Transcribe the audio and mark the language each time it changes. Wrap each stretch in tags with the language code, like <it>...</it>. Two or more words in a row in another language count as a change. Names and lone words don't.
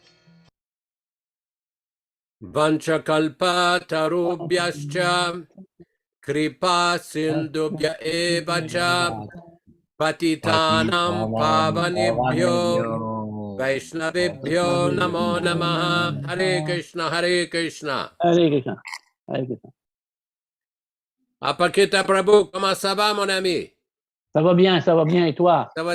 <sa>वाञ्छाकल्पतरुभ्यश्च कृपा सिन्धुभ्य एव च पतितानां पावनेभ्यो वैष्णवेभ्यो नमो नमः. हरे कृष्ण, हरे कृष्ण. हरे कृष्ण। हरे कृष्ण.</sa> <fr>Apakita Prabhu, comment ça va, mon ami? Ça va bien, et toi? Ça va</fr>